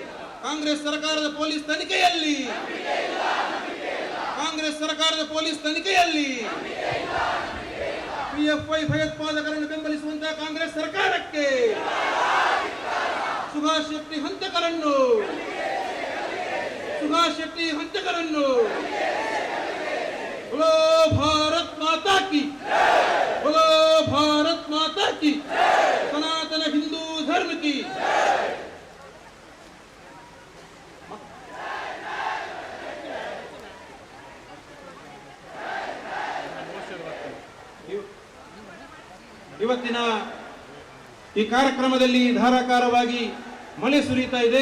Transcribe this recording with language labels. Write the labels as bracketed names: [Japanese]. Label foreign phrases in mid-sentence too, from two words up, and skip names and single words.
[Kannada] ಕಾಂಗ್ರೆಸ್ ಸರ್ಕಾರದ ಪೊಲೀಸ್ ತನಿಖೆಯಲ್ಲಿ, ಕಾಂಗ್ರೆಸ್ ಸರ್ಕಾರದ ಪೊಲೀಸ್ ತನಿಖೆಯಲ್ಲಿ ಪಿಎಫ್ಐ ಭಯೋತ್ಪಾದಕರನ್ನು ಬೆಂಬಲಿಸುವಂತಹ ಕಾಂಗ್ರೆಸ್ ಸರ್ಕಾರಕ್ಕೆ, ಸುಭಾಷ್ ಶೆಟ್ಟಿ ಹಂತಕರನ್ನು, ಸುಭಾಷ್ ಶೆಟ್ಟಿ ಹಂತಕರನ್ನು, [Hindi] बोलो भारत माता की, बोलो भारत माता की, सनातन हिंदू धर्म की. [Kannada] ಇವತ್ತಿನ ಈ ಕಾರ್ಯಕ್ರಮದಲ್ಲಿ ಧಾರಾಕಾರವಾಗಿ ಮಳೆ ಸುರಿಯುತ್ತಾ ಇದೆ.